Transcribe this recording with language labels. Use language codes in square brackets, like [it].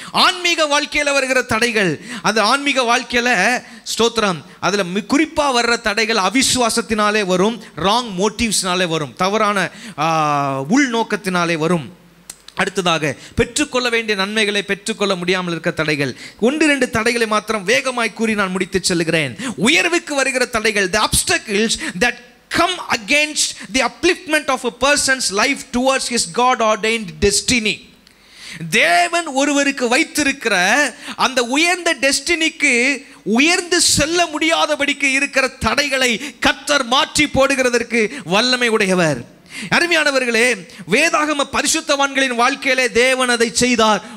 [ta] ஆன்மீக வாழ்க்கையில் வருகிற தடைகள், அது ஆன்மீக வாழ்க்கையில் ஸ்தோத்திரம், அதில் குறிப்பாக வர்ற தடைகள் அவிசுவாசத்தினாலே வரும், ராங் மோட்டிவ்ஸ்னாலே வரும், தவறான உள்நோக்கத்தினாலே வரும். அடுத்ததாக, பெற்றுக்கொள்ள வேண்டிய நன்மைகளை பெற்றுக்கொள்ள முடியாமல் இருக்க தடைகள். 1-2 தடைகளை மாத்திரம் வேகமாய் கூறி நான் முடித்து செல்கிறேன். உயர்வுக்கு வருகிற தடைகள், [en] the obstacles that come against the upliftment of a person's life towards his God ordained destiny. [ta] தேவன் ஒருவருக்கு வைத்திருக்கிற அந்த உயர்ந்த டெஸ்டினிக்கு உயர்ந்து செல்ல முடியாதபடிக்கு இருக்கிற தடைகளை கர்த்தர் மாற்றி போடுகிறதற்கு வல்லமை உடையவர். அருமையானவர்களே, வேதாகம பரிசுத்தவான்களின் வாழ்க்கையிலே தேவன் அதை செய்தார்.